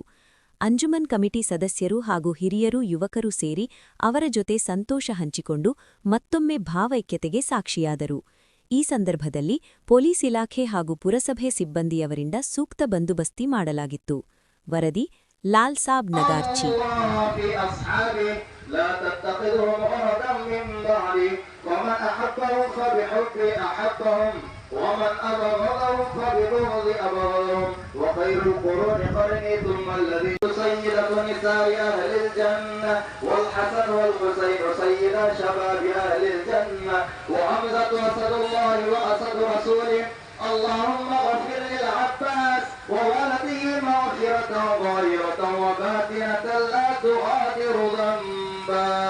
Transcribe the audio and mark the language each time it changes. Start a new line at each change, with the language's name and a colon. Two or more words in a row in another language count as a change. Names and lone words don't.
Kannada: ಅಂಜುಮನ್ ಕಮಿಟಿ ಸದಸ್ಯರು ಹಾಗೂ ಹಿರಿಯರು, ಯುವಕರು ಸೇರಿ ಅವರ ಜೊತೆ ಸಂತೋಷ ಹಂಚಿಕೊಂಡು ಮತ್ತೊಮ್ಮೆ ಭಾವೈಕ್ಯತೆಗೆ ಸಾಕ್ಷಿಯಾದರು. ಈ ಸಂದರ್ಭದಲ್ಲಿ ಪೊಲೀಸ್ ಇಲಾಖೆ ಹಾಗೂ ಪುರಸಭೆ ಸಿಬ್ಬಂದಿಯವರಿಂದ ಸೂಕ್ತ ಬಂದೋಬಸ್ತಿ ಮಾಡಲಾಗಿತ್ತು. ವರದಿ ಲಾಲ್ ಸಾಬ್ ನಗಾರ್ಚಿ.
Arabic: ومن أبغضهم فببغض أبغضهم وخير القرون قرني ثم الذي سيدة نساء أهل الجنة والحسن والحسين سيدا شباب أهل الجنة وحمزة أسد الله وأسد رسوله اللهم اغفر للعباس وولده مغفرة ظاهرة وباطنة لا تغادر ذنبا